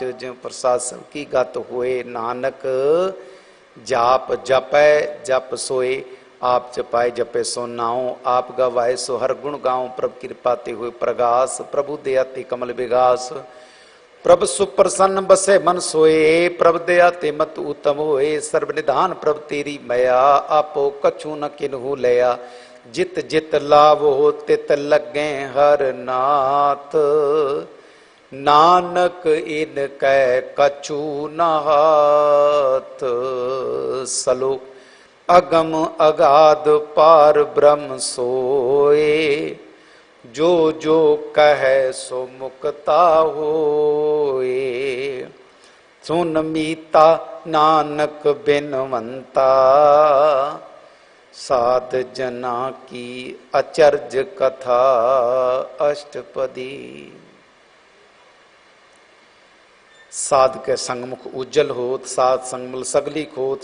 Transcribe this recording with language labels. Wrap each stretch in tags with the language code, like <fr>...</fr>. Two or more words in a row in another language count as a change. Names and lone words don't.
<hi>जय प्रसाद सबकी गत होए नानक जाप जपै जप सोए। आप जपाए जपे सो नाओ आप गवाए सो हर गुण गाओ। प्रभ कृपा ते हुए प्रगास प्रभु दया ते कमल विगास। प्रभ सुप्रसन्न बसे मन सोए प्रभ दया ते मत उत्तम होए। सर्व निधान प्रभ तेरी मया आपो कछु न किन्हु लया। जित जित लावो तित लगे हर नाथ नानक इन कै कछु न हाथ। सलोक अगम अगाध पार ब्रह्म सोए जो जो कहे सो मुक्ता होए। सुन मीता नानक बिनवंता साध जना की अचर्ज कथा अष्टपदी। साध के संग मुख उज्जवल होत साध संग मल सगली खोत।</hi>